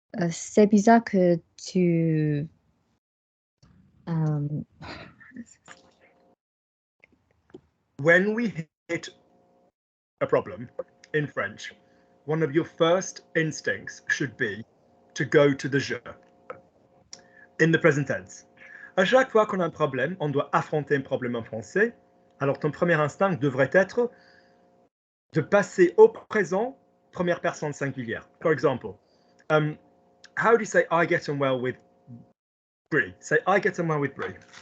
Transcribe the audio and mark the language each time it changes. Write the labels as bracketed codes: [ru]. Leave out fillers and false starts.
[fr] C'est bizarre que tu. [en] When we hit a problem in French, one of your first instincts should be to go to the je. In the present tense. [fr] À chaque fois qu'on a un problème, on doit affronter un problème en français. Alors ton premier instinct devrait être de passer au présent, première personne singulière. [en] For example, how do you say I get on well with Bree? Say I get on well with Bree.